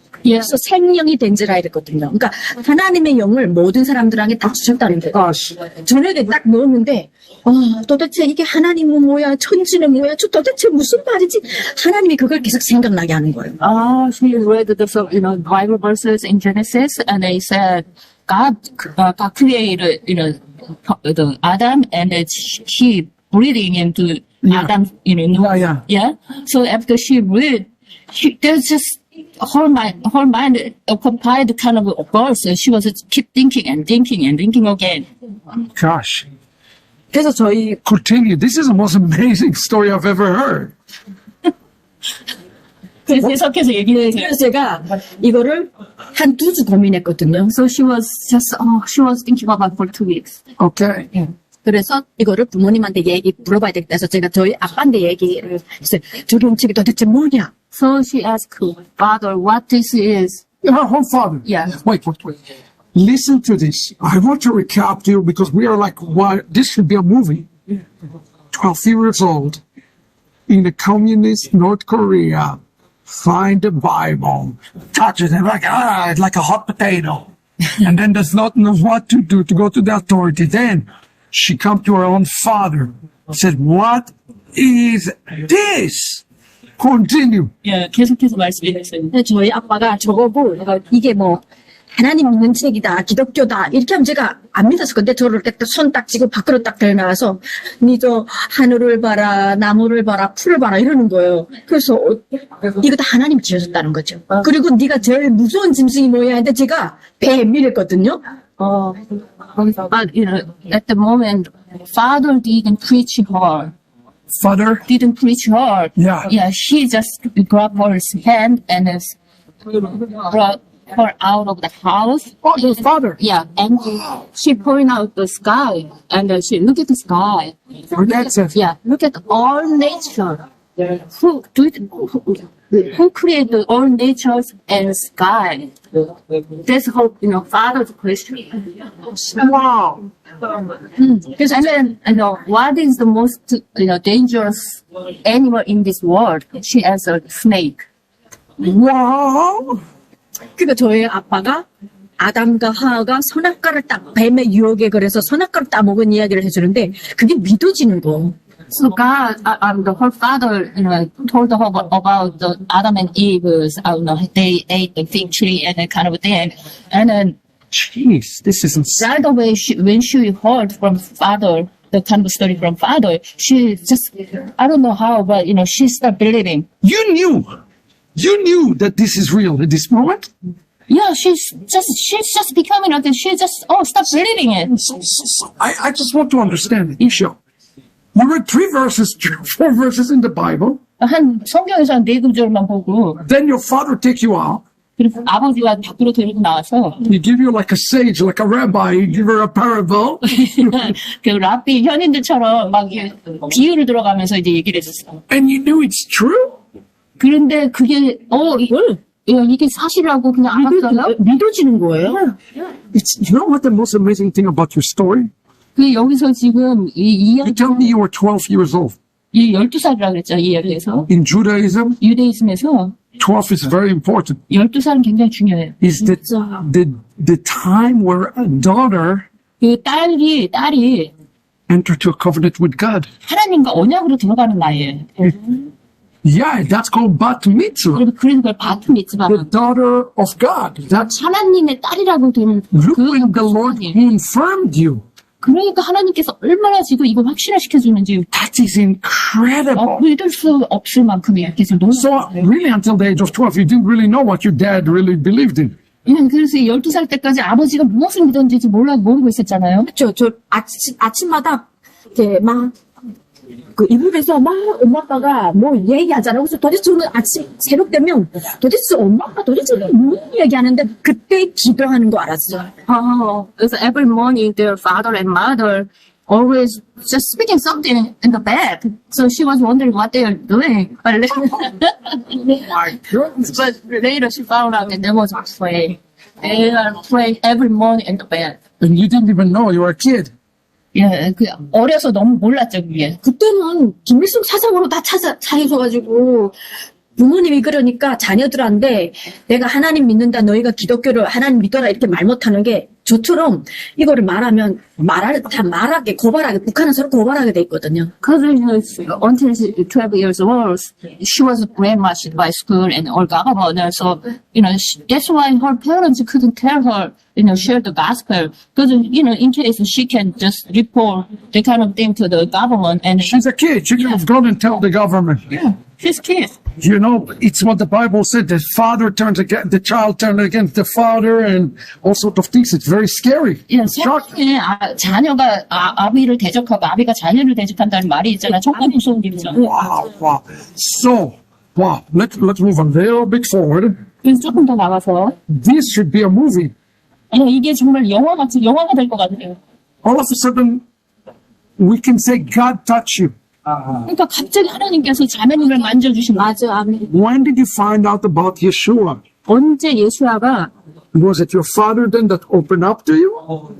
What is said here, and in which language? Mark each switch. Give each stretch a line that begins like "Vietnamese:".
Korean: 그래서 생명이 된지라 이랬거든요. 그러니까 하나님의 영을 모든 사람들에게 다 주셨다는 거예요. 저녁에 딱 넣었는데 도대체 이게 하나님은 뭐야, 천지는 뭐야, 저 도대체 무슨 말이지? 하나님이 그걸 계속 생각나게 하는 거예요.
English: She read the Bible verses in Genesis, and they said God created the Adam, and he breathing into Adam, yeah. So after she read, there's just her mind occupied kind of a verse. She was keep thinking and thinking and thinking again. Gosh.
Korean: 그래서 저희
English: Continue. This is the most amazing story I've ever heard.
Korean: 그래서 해석해서 얘기해 주세요. 그래서 제가 이거를 한 2주 고민했거든요.
English: So she was thinking about it for 2 weeks. Okay.
Korean: 그래서 이거를 부모님한테 물어봐야 되겠다 해서 제가 저희 아빠한테 얘기를 했어요. 저기 음식이 도대체 뭐냐?
English: So she asked father what this is. Her father. Yeah. Wait. Listen to this. I want to recap to you because we are like, why this should be a movie. 12 years old in the communist North Korea, find the Bible, touches it like a hot potato, and then does not know what to do to go to the authority. Then she come to her own father, said, "What is this?" Continue.
Korean: 예, 계속해서 말씀해 주세요. 근데 저희 아빠가 저거고 내가 이게 뭐 하나님 믿는 책이다, 기독교다 이렇게 하면 제가 안 믿었을 건데 저를 이렇게 손 딱 쥐고 밖으로 딱 데려나가서 니 저 하늘을 봐라, 나무를 봐라, 풀을 봐라 이러는 거예요. 그래서 이거 다 하나님 지으셨다는 거죠. 그리고 네가 제일 무서운 짐승이 뭐야 했는데 제가 뱀 이랬거든요.
English: But you know, at the moment, father didn't preach her. Father. Didn't preach her. Yeah. Yeah, she just grabbed her hand and brought her out of the house. Oh, your father. Yeah, and she pointed out the sky, and she look at the sky. Her dad says, Yeah, look at all nature. Who created all nature and sky? That's her, father's question. "Wow."
Korean: 그래서
English: And then, what is the most, dangerous animal in this world? She answered, snake. Wow.
Korean: 그러니까 저희 아빠가 아담과 하와가 선악과를 딱 뱀의 유혹에 그래서 선악과를 따먹은 이야기를 해주는데 그게 믿어지는 거.
English: So God, her father, told her about the Adam and Eve's, they ate the fig tree and that kind of thing. And then Jeez, this isn't. right away, when she heard from father, the kind of story from father, she just, I don't know how, but, she started believing. You knew that this is real at this moment. Yeah, she's just becoming, she just, stop believing it. I just want to understand it. Show. You read 4 verses in the Bible.
Korean: 성경에서 한 4구절만 보고,
English: Then your father take you out.
Korean: 그리고 아버지가 밖으로 데리고 나와서,
English: He give you like a sage, like a rabbi. He give her a parable.
Korean: 그 랍비 현인들처럼 막 비유를 들어가면서 이제 얘기를 해줬어.
English: And you knew it's true.
Korean: 그런데 그게 이게 사실이라고 그냥 알았어요. 믿어지는 거예요.
English: You know what the most amazing thing about your story?
Korean: 그 여기서 지금 이
English: You tell me you were 12 years old.
Korean: 12살이라 그랬죠. 이 이야기에서.
English: In Judaism,
Korean: 유대이즘에서
English: 12 is very important.
Korean: 12살은 굉장히 중요해요.
English: Is the time where a daughter
Korean: 그 딸이
English: entered to a covenant with God.
Korean: 하나님과 언약으로 들어가는 나이에요.
English: Yeah, that's called bat mitzvah.
Korean: 그래서 그걸 바트 미tzvah.
English: The daughter of God. That's
Korean: 하나님의 딸이라고 되는
English: look
Korean: 그
English: when the Lord confirmed you.
Korean: 그러니까 하나님께서 얼마나 지금 이거 확신을 시켜주는지
English: That is incredible.
Korean: 믿을 수 없을 만큼 이렇게 지금
English: So really until the age of 12, you didn't really know what your dad really believed in.
Korean: 그래서 12살 때까지 아버지가 무엇을 믿었는지 모르고 있었잖아요. 저 아침마다 이렇게 그 이불에서 막 엄마 아빠가 뭐 얘기하잖아요. 그래서 도대체 저는 아침 새벽 되면 도대체 엄마 아빠 도대체 무슨 얘기하는데 그때 기도하는 거 알았어요. 그래서
English: every morning their father and mother always just speaking something in the bed. So she was wondering what they are doing. But My goodness. but later she found out that they was praying. They are praying every morning in the bed. And you didn't even know you were a kid.
Korean: 예, 그 어려서 너무 몰랐죠 그게. 그때는 김일성 사상으로 다 차이셔가지고 부모님이 그러니까 자녀들한테 내가 하나님 믿는다 너희가 기독교를 하나님 믿어라 이렇게 말 못하는 게 저처럼 이거를 말하면 말하게 고발하게 북한은 서로 고발하게 돼 있거든요.
English: Because until she 12 years old, she was brainwashed by school and all government. So that's why her parents couldn't tell her, share the gospel. Because in case she can just report the kind of thing to the government, and She's a kid. She could have gone and tell the government. she's kid. It's what the Bible said. The child turned against the father and all sorts of things. It's very scary. It's shocking.
Korean: 자녀가 아비를 대적하고 아비가 자녀를 대적한다는 말이 있잖아. 정말 무서운 일이죠.
English: Wow. So, Wow, let's move a little bit forward.
Korean: 그래서 조금 더 나가서
English: This should be a movie.
Korean: 이게 정말 영화가 될 것 같아요.
English: All of a sudden, we can say God touched you.
Korean: 그러니까 갑자기 하나님께서 자매님을 만져주신 거예요. 맞아, 아멘.
English: When did you find out about Yeshua?
Korean: 언제 예수아가
English: Was it your father then that opened up to you?